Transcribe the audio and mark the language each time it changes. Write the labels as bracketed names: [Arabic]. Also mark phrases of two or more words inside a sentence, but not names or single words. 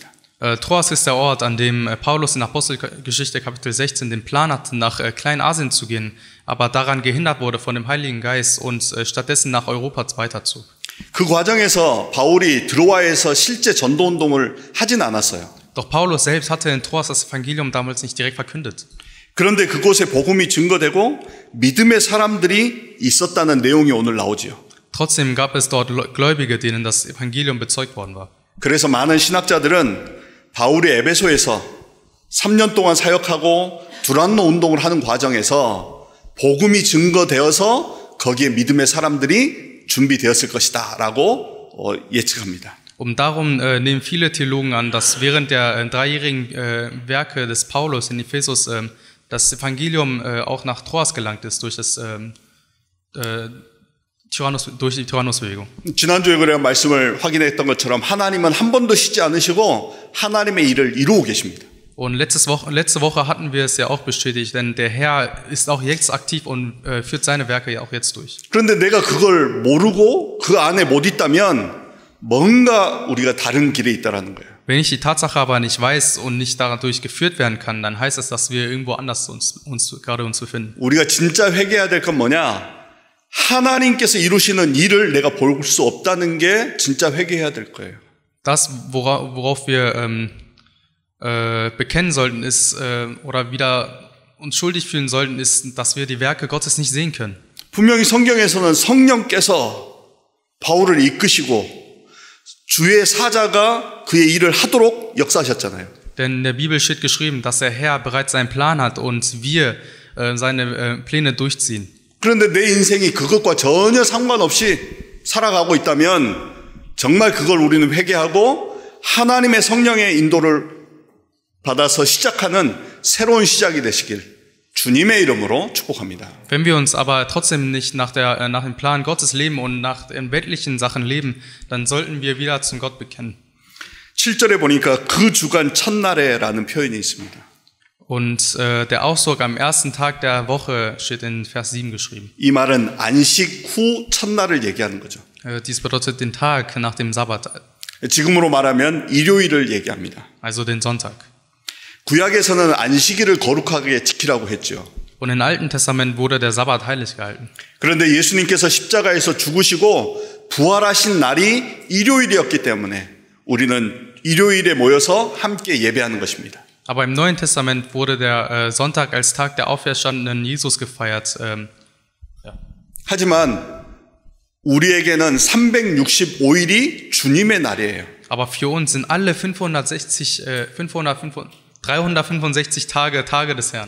[German] Troas ist der Ort, an dem Paulus in Apostelgeschichte Kapitel 16 den Plan hatte, nach Kleinasien zu gehen, aber daran gehindert wurde von dem Heiligen Geist und stattdessen nach Europa weiterzog. [Korean] 그 과정에서 바울이 드로아에서 실제 전도 운동을 하진 않았어요. [German] Doch Paulus selbst hatte in Troas das Evangelium damals nicht direkt verkündet. [Korean] 그런데 그곳에 복음이 증거되고 믿음의 사람들이 있었다는 내용이 오늘 나오지요. [German] Trotzdem gab es dort Gläubige, denen das Evangelium bezeugt worden war. [Korean] 그래서 많은 신학자들은 바울이 에베소에서 3년 동안 사역하고 두란노 운동을 하는 과정에서 복음이 증거되어서 거기에 믿음의 사람들이 준비되었을 것이다 라고 예측합니다. [German] Darum nehmen viele Theologen an, dass während der dreijährigen Werke des Paulus in Ephesus das Evangelium auch nach Troas gelangt ist durch die Tyrannusbewegung. [Korean] 지난주에 그래 말씀을 확인했던 것처럼 하나님은 한 번도 쉬지 않으시고 하나님의 일을 이루고 계십니다. [German] Und letzte Woche hatten wir es ja auch bestätigt, denn der Herr ist auch jetzt aktiv und führt seine Werke ja auch jetzt durch. [Korean] 그런데 내가 그걸 모르고 그 안에 못 있다면 뭔가 우리가 다른 길에 있다라는 거예요. [German] Wenn ich die Tatsache aber nicht weiß und nicht dadurch geführt werden kann, dann heißt es, dass wir irgendwo anders uns befinden. [Korean] 우리가 진짜 회개해야 될 건 뭐냐? 하나님께서 이루시는 일을 내가 볼 수 없다는 게 진짜 회개해야 될 거예요. [German] Das, worauf wir bekennen sollten, ist oder wieder uns schuldig fühlen sollten, ist, dass wir die Werke Gottes nicht sehen können. [Korean] 분명히 성경에서는 성령께서 바울을 이끄시고 주의 사자가 그의 일을 하도록 역사하셨잖아요. [German] Denn in der Bibel steht geschrieben, dass der Herr bereits seinen Plan hat und wir seine Pläne durchziehen. [Korean] 그런데 내 인생이 그것과 전혀 상관없이 살아가고 있다면 정말 그걸 우리는 회개하고 하나님의 성령의 인도를 받아서 시작하는 새로운 시작이 되시길 주님의 이름으로 축복합니다. [German] Wenn wir uns aber trotzdem nicht nach dem Plan Gottes leben und nach den weltlichen Sachen leben, dann sollten wir wieder zum Gott bekennen. [Korean] 7절에 보니까 그 주간 첫날에라는 표현이 있습니다. [German] Und der Ausdruck am ersten Tag der Woche steht in Vers 7 geschrieben. [Korean] 이 말은 안식 후 첫날을 얘기하는 거죠. [German] Dies bedeutet den Tag nach dem Sabbat, [Korean] 지금으로 말하면 일요일을 얘기합니다. [German] also den Sonntag. [Korean] 구약에서는 안식일을 거룩하게 지키라고 했죠. [German] Und im Alten Testament wurde der Sabbat heilig gehalten. [Korean] 그런데 예수님께서 십자가에서 죽으시고 부활하신 날이 일요일이었기 때문에 우리는 일요일에 모여서 함께 예배하는 것입니다. [German] Aber im Neuen Testament wurde der Sonntag als Tag der auferstandenen Jesus gefeiert. [Korean] 하지만 우리에게는 365일이 주님의 날이에요. [German] Aber für uns sind alle 365 Tage des Herrn.